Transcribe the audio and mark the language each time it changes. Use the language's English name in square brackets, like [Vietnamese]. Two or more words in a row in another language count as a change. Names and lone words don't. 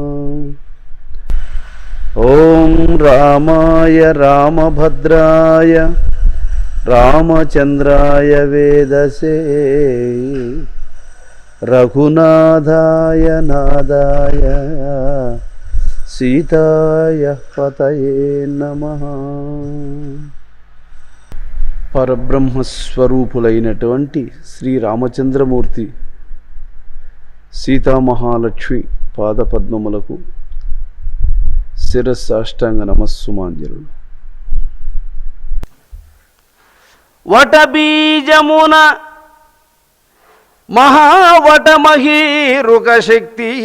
[Sanskrit] ओम रामाय रामभद्राय रामचंद्राय वेदसे रघुनाथाय नादाय सीताय पतये नमः। [Telugu] పరబ్రహ్మస్వరూపులైనటువంటి శ్రీ రామచంద్రమూర్తి సీతామహాలక్ష్మి పాదపద్మములకు శిరస్సాష్టాంగ నమస్సుమాంజలులు. వటబీజమున మహావటమహీరుక శక్తి.